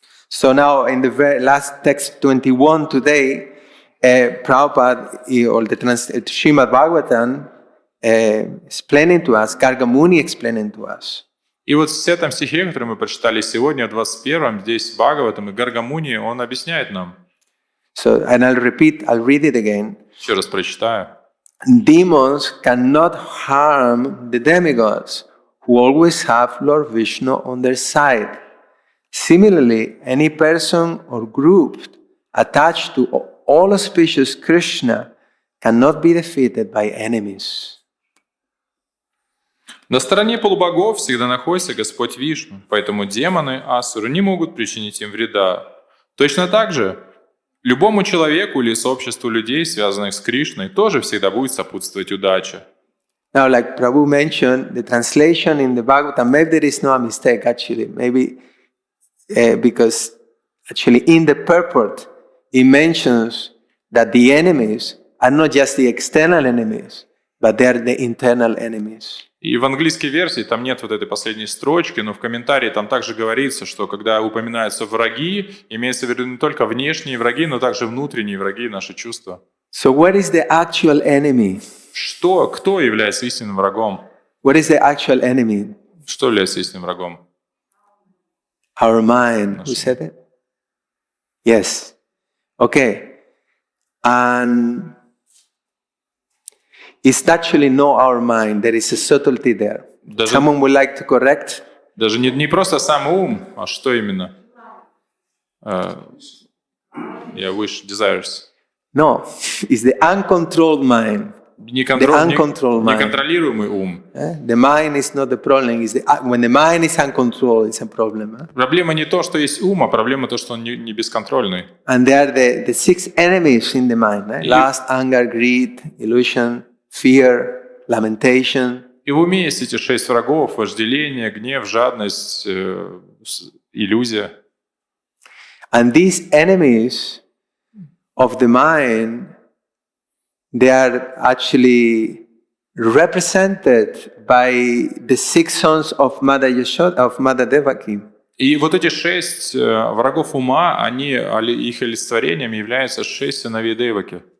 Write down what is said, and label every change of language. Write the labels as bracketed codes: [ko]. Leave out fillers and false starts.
[en] So now in the very last text 21 today, Prabhupada, or the Srimad Bhagavatam, explaining to us, Gargamuni explaining to us. [ru] И вот в этом стихе, который мы прочитали сегодня, в 21-м, здесь Бхагаватам и Гаргамуни, он объясняет нам. [en] So, and I'll read it again. [ru] Еще раз прочитаю. [en] Demons cannot harm the demigods, who always have Lord Vishnu on their side. Similarly, any person or group attached to all auspicious Krishna cannot be defeated by enemies. [ru] На стороне полубогов всегда находится Господь Вишну, поэтому демоны, асуры не могут причинить им вреда. Точно так же, любому человеку или сообществу людей, связанных с Кришной, тоже всегда будет сопутствовать удача. [en] Now, like Prabhu mentioned, the translation in the Bhagavatam, maybe there is no mistake actually, maybe because actually in the purport, it mentions that the enemies are not just the external enemies, but they are the internal enemies. [ru] И в английской версии там нет вот этой последней строчки, но в комментарии там также говорится, что когда упоминаются враги, имеется в виду не только внешние враги, но также внутренние враги, наши чувства. [en] So what is the actual enemy? [ru] Кто является истинным врагом? [en] What is the actual enemy? [ru] Что является истинным врагом? [en] Our mind. Who said it? Yes. Okay. And it's actually not our mind. There is a subtlety there. Someone would like to correct? [ru] Даже не просто сам ум, а что именно? [en] Wish, desires. No, it's the uncontrolled mind. [ru] Неконтролируемый ум. [en] The mind is not the problem. When the mind is uncontrolled, it's a problem. [ru] Проблема не то, что есть ум, а проблема то, что он не бесконтрольный. [en] And there are the six enemies in the mind. Lust, anger, greed, illusion, fear, lamentation. [ru] И в уме есть эти 6 врагов: вожделение, гнев, жадность, иллюзия. [en] And these enemies of the mind, they are actually represented by the 6 sons of Mother Yashoda, of Mother Devaki. [ru] И вот эти 6 врагов ума, их олицетворением являются 6 сыновей Деваки.